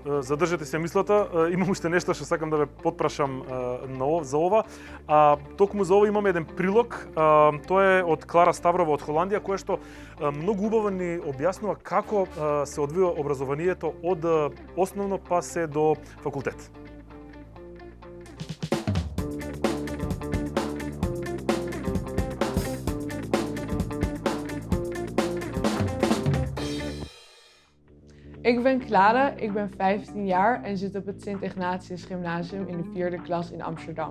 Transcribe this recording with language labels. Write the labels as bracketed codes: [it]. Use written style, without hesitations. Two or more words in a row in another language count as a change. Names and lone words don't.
[mk] Задржете се мислата, имам уште нешто што сакам да ве потпрашам за ова. Токму за ова имаме еден прилог, тоа е од Клара Ставрова од Холандија, која што многу убаво ни објаснува како се одвива образованието од основно па се до факултет. [nl] Ik ben Clara, ik ben 15 jaar en zit op het Sint-Ignatius Gymnasium in de 4e klas in Amsterdam.